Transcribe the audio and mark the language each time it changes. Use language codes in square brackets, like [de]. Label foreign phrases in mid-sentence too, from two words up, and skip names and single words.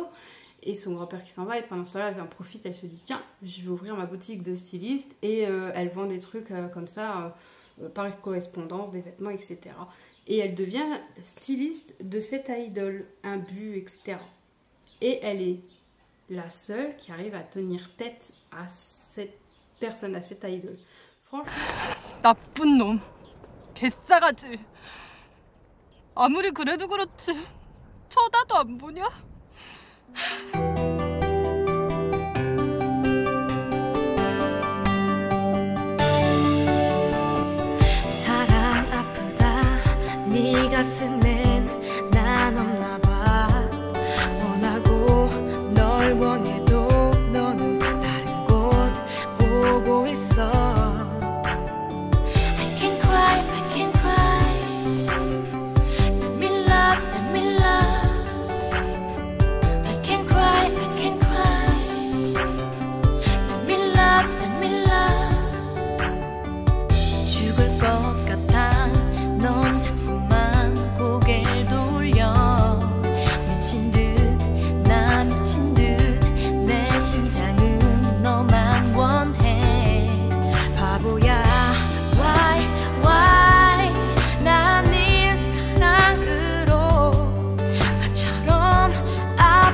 [fr] Et son grand-père qui s'en va, et pendant ce temps-là, elle en profite, elle se dit tiens, je vais ouvrir ma boutique de styliste, et elle vend des trucs comme ça, par correspondance, des vêtements, etc. Et elle devient styliste de cette idole, imbu, etc. Et elle est la seule qui arrive à tenir tête à cette personne, à cette idole. Franchement... [ko] 나쁜 놈. 개싸가지. 아무리 그래도 그렇지. 쳐다도 안 보냐? 사랑 아프다 네 가슴엔 난 없나 봐 원하고 널 원해도 너는 다른 곳 보고 있어 [en] I can cry, I can cry Let me love, let me love I can cry, I can cry Let me love, let me [ko] love 죽을 것 같아 넌 자꾸만 고개를 돌려 미친 듯 나 미친 듯 내 심장은 너만 원해 바보야 why 난 네 사랑으로 나처럼